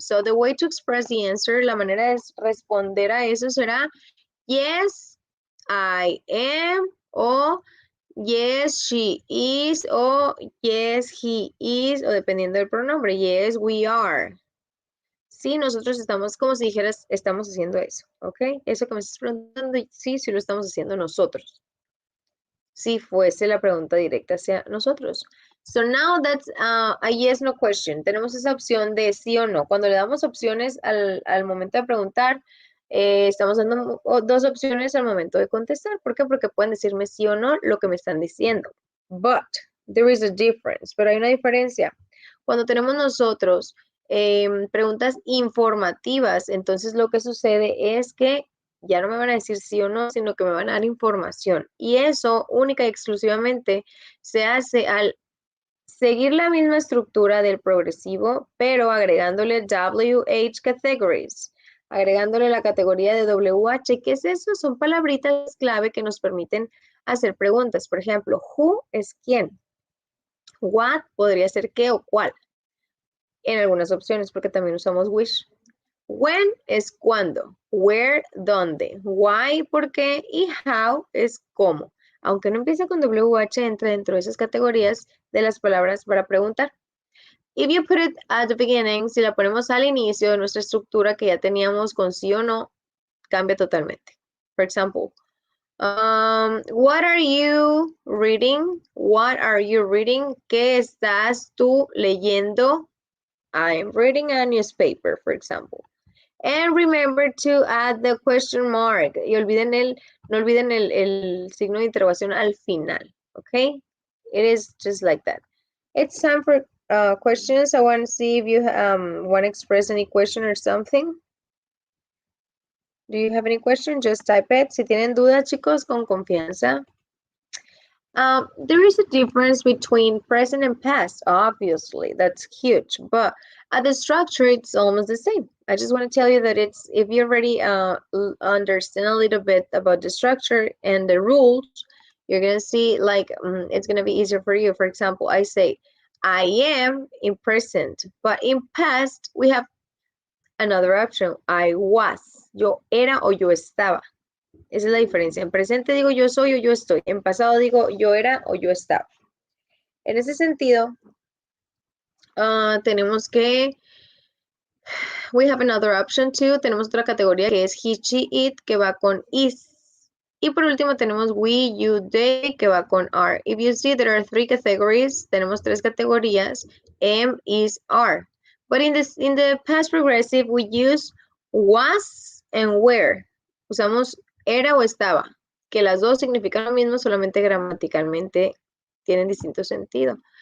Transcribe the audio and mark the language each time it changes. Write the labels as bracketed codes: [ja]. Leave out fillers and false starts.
[en] So the way to express the answer, [es] la manera de responder a eso será [en] yes, I am, o yes, she is, o yes, he is, [es] o dependiendo del pronombre, [en] yes, we are. [es] Sí, nosotros estamos, como si dijeras, estamos haciendo eso, ¿ok? Eso que me estás preguntando, sí, sí lo estamos haciendo nosotros. Si fuese la pregunta directa hacia nosotros. [en] So now that's a yes, no question. [es] Tenemos esa opción de sí o no. Cuando le damos opciones al momento de preguntar, estamos dando dos opciones al momento de contestar. ¿Por qué? Porque pueden decirme sí o no lo que me están diciendo. [en] But there is a difference. [es] Pero hay una diferencia. Cuando tenemos nosotros preguntas informativas, entonces lo que sucede es que ya no me van a decir sí o no, sino que me van a dar información. Y eso única y exclusivamente se hace al seguir la misma estructura del progresivo, pero agregándole WH categories, agregándole la categoría de WH. ¿Qué es eso? Son palabritas clave que nos permiten hacer preguntas. Por ejemplo, who es quién. What podría ser qué o cuál. En algunas opciones, porque también usamos which. When es cuándo, where, dónde, why, por qué y how es cómo. Aunque no empieza con WH, entra dentro de esas categorías de las palabras para preguntar. [en] If you put it at the beginning, [es] si la ponemos al inicio de nuestra estructura que ya teníamos con sí o no, cambia totalmente. [en] For example, what are you reading? What are you reading? [es] ¿Qué estás tú leyendo? [en] I'm reading a newspaper, for example. And remember to add the question mark. [es] Y no olviden el signo de interrogación al final. [en] Okay? It is just like that. It's time for questions. I want to see if you want to express any question or something. Do you have any question? Just type it. [es] Si tienen dudas, chicos, con confianza. [en] There is a difference between present and past, obviously, that's huge, but at the structure, it's almost the same. I just want to tell you that if you already understand a little bit about the structure and the rules, you're going to see like it's going to be easier for you. For example, I say, I am in present, but in past, we have another option. [es] I was, yo era o yo estaba. Esa es la diferencia. En presente digo yo soy o yo estoy. En pasado digo yo era o yo estaba. En ese sentido, tenemos que, [en] we have another option too. [es] Tenemos otra categoría que es he, she, it, que va con is. Y por último tenemos we, you, they, que va con are. [en] If you see, there are three categories. [es] Tenemos tres categorías, [en] am, is, are. But in the past progressive, we use was and were. [es] Usamos era o estaba, que las dos significan lo mismo, solamente gramaticalmente tienen distinto sentido.